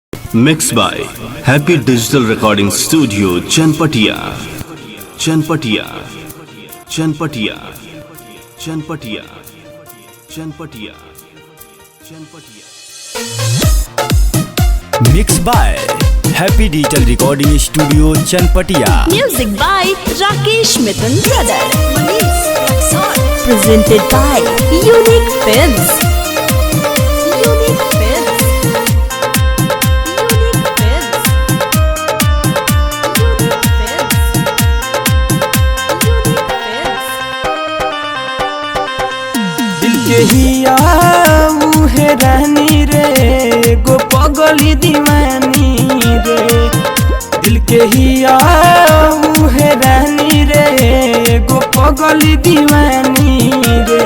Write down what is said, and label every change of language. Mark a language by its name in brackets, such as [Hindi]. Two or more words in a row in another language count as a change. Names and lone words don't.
[English] Mixed by Happy Digital Recording Studio, Chanpatia. Chanpatia. Chanpatia. Chanpatia. Chanpatia. Chanpatia. Mixed by Happy Digital Recording Studio, Chanpatia. Music by Rakesh Mithun Brother. Presented by Unique Films. Unique Films. Unique Films. Unique Films. Unique Films. [Bhojpuri] दिल के हिया मुहे रहनी रे गो पगली दीवानी रे। दिल के हिया मुहे रहनी रे गो पगली दीवानी रे।